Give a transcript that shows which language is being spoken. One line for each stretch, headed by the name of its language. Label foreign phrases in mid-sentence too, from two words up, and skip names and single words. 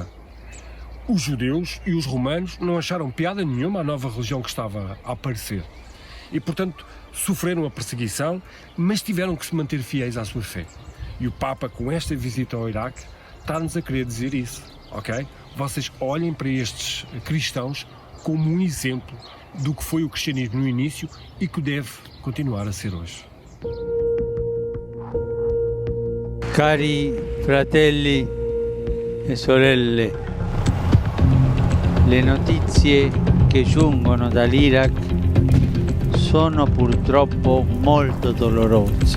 Portuguese: Os judeus e os romanos não acharam piada nenhuma à nova religião que estava a aparecer e, portanto, sofreram a perseguição, mas tiveram que se manter fiéis à sua fé. E o Papa, com esta visita ao Iraque, está-nos a querer dizer isso, ok? Vocês olhem para estes cristãos como um exemplo do que foi o cristianismo no início e que deve continuar a ser hoje.
Italian: Cari fratelli e sorelle, le notizie che giungono dall'Iraq sono purtroppo molto dolorose.